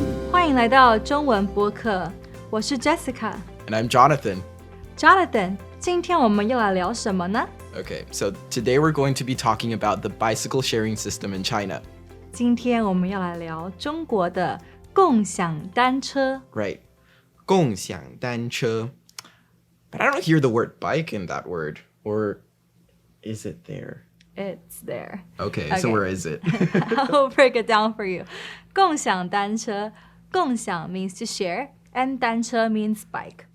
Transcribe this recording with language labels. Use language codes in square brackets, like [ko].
[zh] 欢迎来到中文播客，我是 Jessica。 [en] And I'm Jonathan. [zh] Jonathan, 今天我们又来聊什么呢？ [en] Okay, so today we're going to be talking about the bicycle sharing system in China. [zh] 今天我们要来聊中国的共享单车。 Right. 共享单车. [en] But I don't hear the word bike in that word. Or is it there? It's there. Okay, so where is it? I'll break it down for you. 共享单车，共享 means to share, and 单车 means bike.